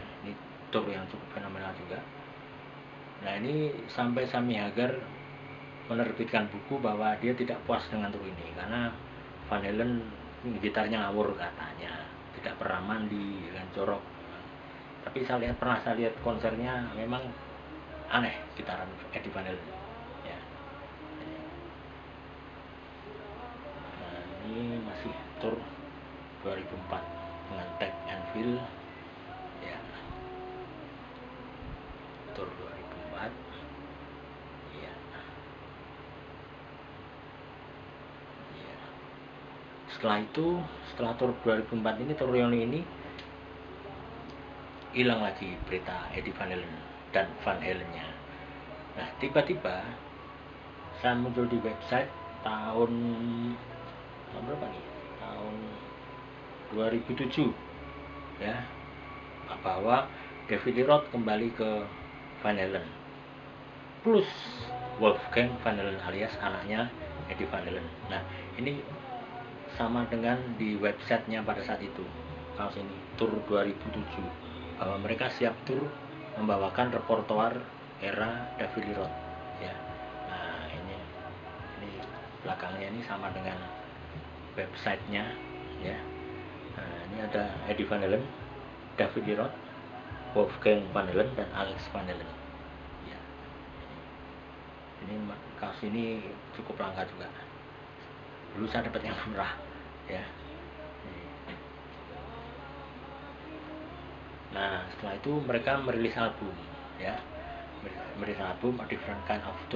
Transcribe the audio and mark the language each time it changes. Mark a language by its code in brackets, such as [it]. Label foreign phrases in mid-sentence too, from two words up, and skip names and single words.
[id] Ini tour yang cukup fenomenal juga. Nah, ini sampai Sammy Hagar menerbitkan buku bahwa dia tidak puas dengan tour ini karena Van Halen gitarnya ngawur katanya, tidak pernah mandi dan jorok. Tapi pernah saya lihat konsernya, memang aneh gitaran Eddie Van Halen ya. Nah, ini masih tour 2004 dengan [en] tag and feel [id] ya. Tur 2004 ya. Ya. Setelah itu, setelah tur 2004 ini, tur reuni ini hilang lagi berita Eddie Van Halen dan Van Halen-nya. Nah, tiba-tiba saya muncul di website tahun berapa nih? Tahun 2007 ya, bahwa David Lee Roth kembali ke Van Halen plus Wolfgang Van Halen alias anaknya Eddie Van Halen. Nah, ini sama dengan di websitenya pada saat itu, kaos ini tur 2007, bahwa mereka siap tur membawakan repertoire era David Lee Roth ya. Nah, ini belakangnya ini sama dengan websitenya ya. Nah, ini ada Eddie Van Halen, David Lee Roth, Wolfgang Van Halen, dan Alex Van Halen ya. Ini kaos ini cukup langka juga. Dulu saya dapat yang murah ya. Nah, setelah itu mereka merilis album ya. Merilis album A Different Kind of Truth.